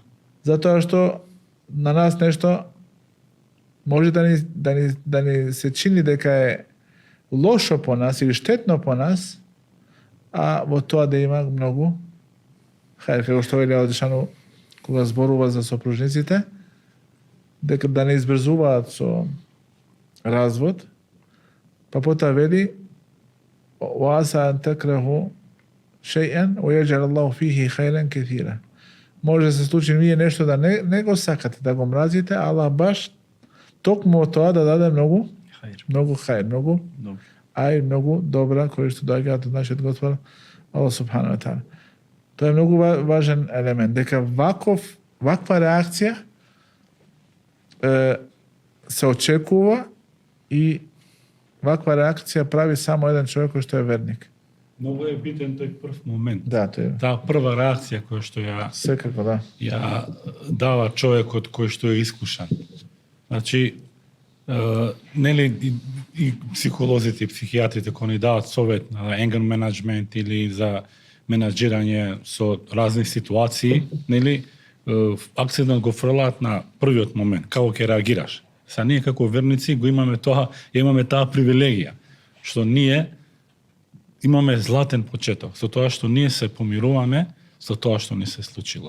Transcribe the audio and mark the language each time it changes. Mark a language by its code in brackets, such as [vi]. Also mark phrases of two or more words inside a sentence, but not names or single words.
[mk] Затоа што на нас нешто може да ни се чини дека е лошо по нас или штетно по нас, а во тоа да има многу хајр, како што вели [ar] الله جل شأنه [mk] кога зборува за сопружниците, дека да не избрзуваат со развод, па потоа вели [ar] وَعَسَىٰ أَن تَكْرَهُوا شَيْئًا وَيَجْعَلَ اللَّهُ فِيهِ خَيْرًا كَثِيرًا. [mk] Може да се случи вие нешто да не го сакате, да го мразите, Аллах баш токму од тоа да даде многу хајр, многу добра кои што доаѓаат од нашиот Господ Аллах [ar] سبحانه وتعالى. [mk] Тоа е многу важен елемент, дека ваква реакција се очекува и ваква реакција прави само еден човек кој што е верник. Многу е битен тој прв момент. Да, тој е. Таа прва реакција која што секако да. Ја дава човекот кој што е искушан. Значи, нели и психолозите и психијатрите кои ни дават совет на [en] anger management [mk] или за менаџирање со разни ситуации, нели акцентот го фрлаат на првиот момент, како ќе реагираш. Са ние како верници го имаме таа привилегија, што ние имаме златен почеток, со тоа што ние се помируваме со тоа што ни се случило.